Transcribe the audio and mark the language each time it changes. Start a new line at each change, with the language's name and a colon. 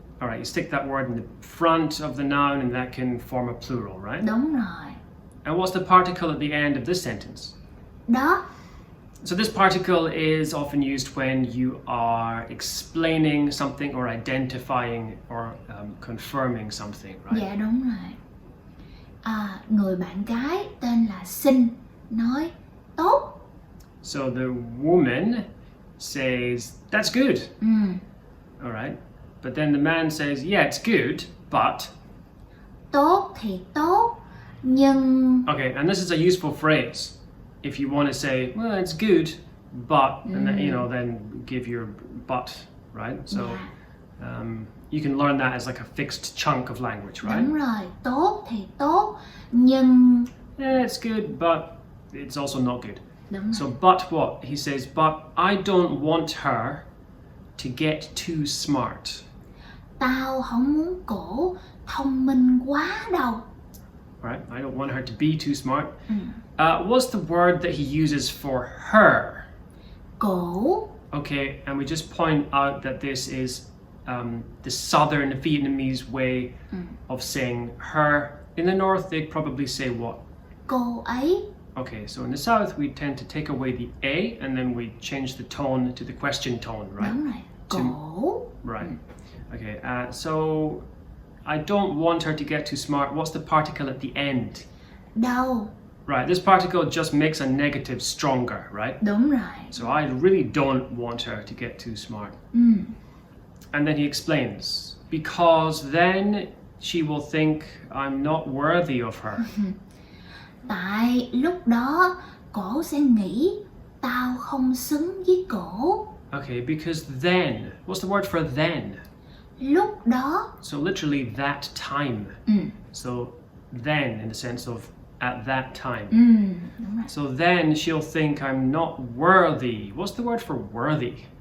English: All right, you stick that word in the front of the noun and that can form a plural, right?
Vietnamese: Đúng rồi.
English: And what's the particle at the end of this sentence?
Vietnamese: Đó.
English: So this particle is often used when you are explaining something or identifying or confirming something, right?
Vietnamese: Dạ đúng rồi. Người bạn gái tên là Sinh nói tốt.
English: So the woman says, that's good. All right. But then the man says, yeah, it's good, but...
Vietnamese: Tốt thì tốt, nhưng...
English: Okay, and this is a useful phrase. If you want to say, well, it's good, but, and then, then give your but, right? So you can learn that as like a fixed chunk of language, right?
Vietnamese: Đúng rồi, tốt thì tốt, nhưng...
English: Yeah, it's good, but it's also not good.
Vietnamese: Đúng rồi.
English: So, but what? He says, but I don't want her to get too smart.
Vietnamese: Tao không muốn cổ thông minh quá đâu.
English: Right? I don't want her to be too smart. What's the word that he uses for her?
Vietnamese: Cổ.
English: Okay, and we just point out that this is the Southern Vietnamese way of saying her. In the North, they'd probably say what?
Vietnamese: Cô ấy.
English: Okay, so in the South, we tend to take away the A and then we change the tone to the question tone, right?
Vietnamese: Đúng rồi. Cổ.
English: Right. Okay, so I don't want her to get too smart. What's the particle at the end?
Vietnamese: Đâu.
English: Right, this particle just makes a negative stronger, right?
Vietnamese: Đúng rồi.
English: So I really don't want her to get too smart. And then he explains, because then she will think I'm not worthy of her.
Vietnamese: Tại lúc đó cổ sẽ nghĩ tao không xứng với cổ.
English: Okay, because then, what's the word for then?
Vietnamese: Lúc đó.
English: So literally that time. So then in the sense of at that time.
Vietnamese: Đúng rồi.
English: So then she'll think I'm not worthy. What's the word for worthy?